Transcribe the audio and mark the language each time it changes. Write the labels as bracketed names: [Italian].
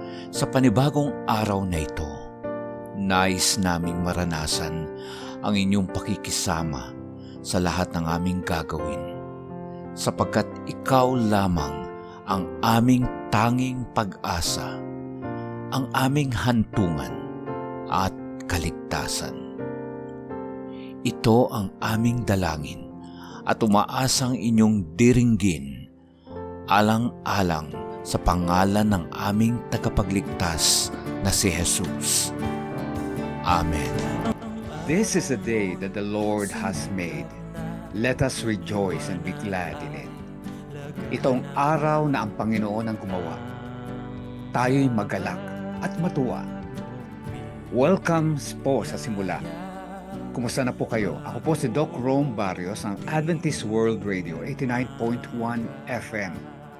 [Filipino] Sa panibagong araw na ito, nais naming maranasan ang inyong pakikisama sa lahat ng aming gagawin, sapagkat ikaw lamang ang aming tanging pag-asa, ang aming hantungan at kaligtasan. Ito ang aming dalangin at umaasang inyong diringgin, alang-alang sa pangalan ng aming tagapagligtas na si Jesus. Amen. [English] This is a day that the Lord has made. Let us rejoice and be glad in it. [Filipino] Itong araw na ang Panginoon ang gumawa. Tayo'y magalak at matuwa. Welcome po sa simula. Kumusta na po kayo? Ako po si Doc Rom Barrios ng Adventist World Radio 89.1 FM.